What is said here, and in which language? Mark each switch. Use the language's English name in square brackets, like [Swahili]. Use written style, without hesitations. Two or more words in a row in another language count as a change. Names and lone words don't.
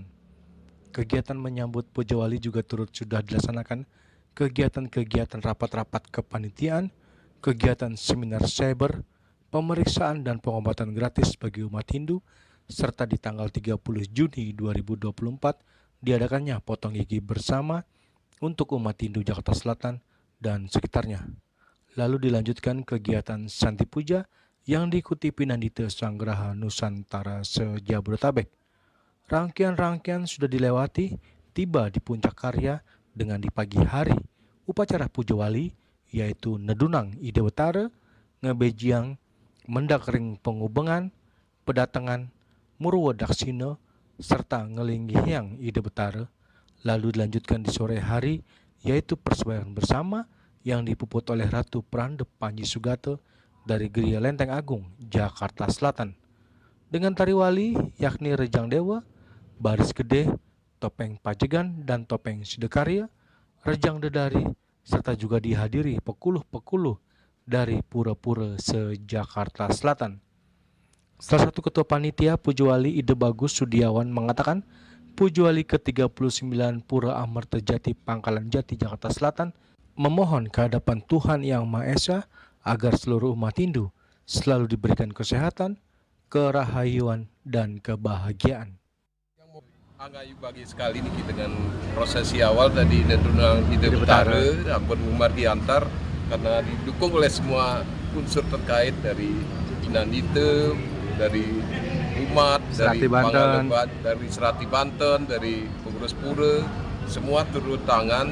[Indonesian] Kegiatan menyambut Puja Wali juga turut sudah dilaksanakan kegiatan-kegiatan rapat-rapat kepanitiaan, kegiatan seminar cyber, pemeriksaan dan pengobatan gratis bagi umat Hindu, serta di tanggal 30 Juni 2024 diadakannya potong gigi bersama untuk umat Hindu Jakarta Selatan dan sekitarnya. Lalu dilanjutkan kegiatan Santi Puja yang diikuti Pinandita Sanggraha Nusantara se-Jabodetabek. Rangkaian-rangkaian sudah dilewati, tiba di puncak karya dengan di pagi hari upacara Puja Wali yaitu Nedunang Ide Betara, Ngebejiang, Mendakring Pengubengan, Pedatangan, Murwa Daksina, serta Ngelinggihyang Ide Betara, lalu dilanjutkan di sore hari yaitu persembahyaan bersama yang dipuput oleh Ratu Prandep Panji Sugata dari Geria Lenteng Agung, Jakarta Selatan. Dengan tari wali yakni Rejang Dewa, Baris Gede, Topeng Pajegan, dan Topeng Sidekarya, Rejang Dedari, serta juga dihadiri pekuluh-pekuluh dari pura-pura se-Jakarta Selatan. Salah satu ketua panitia Puja Wali Ide Bagus Sudiawan mengatakan Puja Wali ke-39 Pura Amerta Jati Pangkalan Jati Jakarta Selatan memohon kehadapan Tuhan Yang Maha Esa agar seluruh umat Hindu selalu diberikan kesehatan, kerahayuan, dan kebahagiaan. Anggayu bagi sekali nih dengan prosesi awal tadi Nedunang Ide Betara, Ampun Umar diantar karena didukung oleh semua unsur terkait dari Pinandita, dari umat, dari Pangalebat, dari Serati Banten, dari pengurus pura, semua turut tangan.